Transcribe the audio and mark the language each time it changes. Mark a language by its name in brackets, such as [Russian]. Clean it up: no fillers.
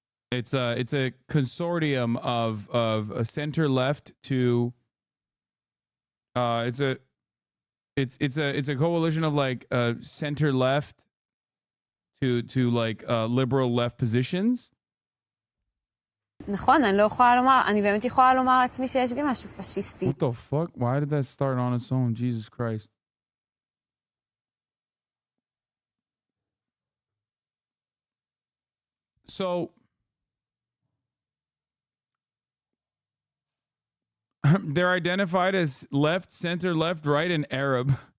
[English] It's a consortium of a center left to it's a coalition of like center left to like liberal left positions. [Hebrew] נכון, אני לא יכולה לומר, אני באמת יכולה לומר לעצמי שיש בי משהו פשיסטי. [English] What the fuck? Why did that start on its own? Jesus Christ. So they're identified as left, center, left, right, and Arab.